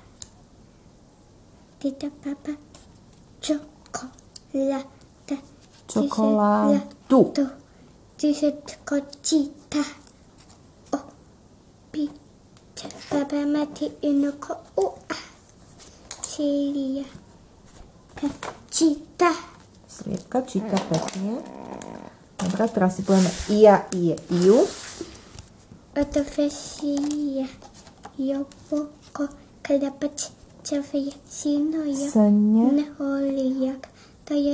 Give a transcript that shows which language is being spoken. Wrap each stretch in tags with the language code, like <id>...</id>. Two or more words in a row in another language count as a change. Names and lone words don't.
<sk>Tita, papa, ciokolada. Ciokoladu. Dziesiątko, cita. Opicia, papa, mate, inoko, ua. Siria, cita. Sliepka číta pekne. Dobre, teraz si povieme ia, ie, iu. Otofesia, jopoko, kadapač, čavia, sinoja, neholiak, to je</sk>